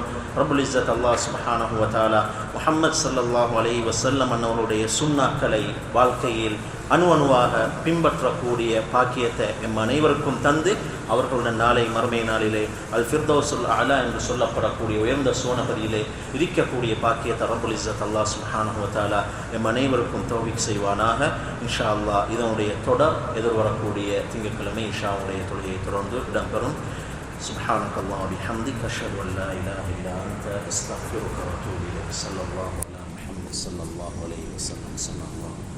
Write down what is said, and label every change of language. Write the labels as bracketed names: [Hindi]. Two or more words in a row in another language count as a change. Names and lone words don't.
[Arabic] رب العزة الله سبحانه وتعالى [Tamil] முஹம்மது [Arabic] صلى الله عليه وسلم [Tamil] அன்னவருடைய சுன்னாக்களை வாழ்க்கையில் அணுவாக பின்பற்றக்கூடிய பாக்கியத்தை எம் அனைவருக்கும் தந்து அவர்களுடன் நாளை மறுமை நாளிலே [Arabic] الفردوس الأعلى [Tamil] என்று சொல்லப்படக்கூடிய உயர்ந்த சோனபதியிலே இருக்கக்கூடிய பாக்கியத்தை [Arabic] رب العزة الله سبحانه وتعالى [Tamil] எம் அனைவருக்கும் தௌஃபீக் செய்வானாக. [Arabic] إن شاء الله [Tamil] இதனுடைய தொடர் எதிர்வரக்கூடிய திங்கட்கிழமை இஷாவுடைய தொழுகையை தொடர்ந்து இடம்பெறும். [Arabic] سبحانك اللهم وبحمدك أشهد أن لا إله إلا أنت أستغفرك وأتوب إليك. صلى الله على محمد صلى الله عليه وسلم.